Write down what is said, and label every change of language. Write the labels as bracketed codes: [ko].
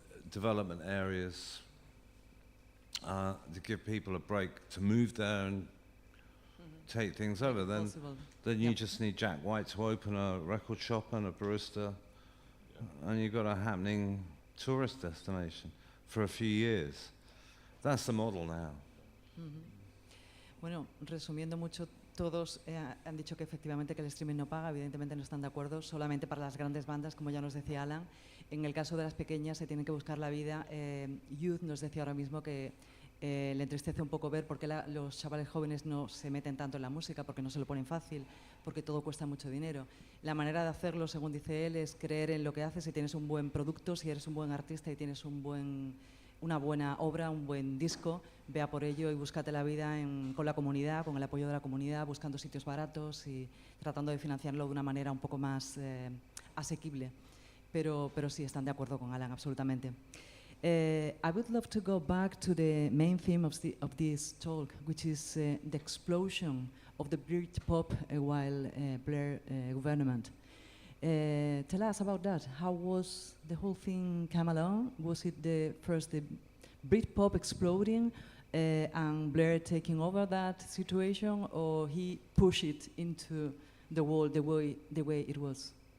[en] Development areas to give people a break to move there and take things over. Then you just need Jack White to open a record shop and a barista, and you've got a happening tourist destination for a few years. That's the model now. [es] Bueno, resumiendo mucho, todos han dicho que efectivamente que el streaming no paga, evidentemente no están de acuerdo, solamente para las grandes bandas, como ya nos decía Alan. En el caso de las pequeñas se tienen que buscar la vida. Youth nos decía ahora mismo que le entristece un poco ver por qué los chavales jóvenes no se meten tanto en la música, porque no se lo ponen fácil, porque todo cuesta mucho dinero. La manera de hacerlo, según dice él, es creer en lo que haces. Si tienes un buen producto, si eres un buen artista y tienes una buena obra, un buen disco, vea por ello y búscate la vida con la comunidad, con el apoyo de la comunidad, buscando sitios baratos y tratando de financiarlo de una manera un poco más asequible. Pero sí, están de acuerdo con Alan, absolutamente. [en] I would love to go back to the main theme of this talk, which is the explosion of the Britpop while Blair government. Tell us about that. How was the whole thing come along? Was it the Britpop exploding and Blair taking over that situation, or he pushed it into the world the way it was?